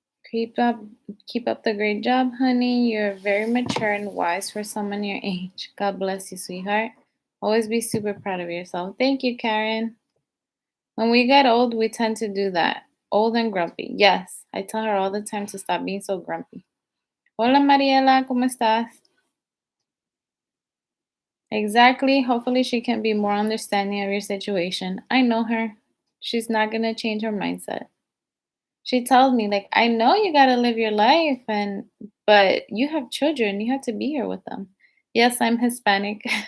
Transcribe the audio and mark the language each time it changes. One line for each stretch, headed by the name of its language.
English: Keep up, keep up the great job, honey. You're very mature and wise for someone your age. God bless you, sweetheart. Always be super proud of yourself. Thank you, Karen. When we get old, we tend to do that. Old and grumpy. Yes, I tell her all the time to stop being so grumpy.
Spanish: Hola, Mariela, ¿cómo estás?
English: Exactly. Hopefully, she can be more understanding of your situation. I know her. She's not going to change her mindset. She tells me, like, I know you got to live your life, but you have children. You have to be here with them. Yes, I'm Hispanic.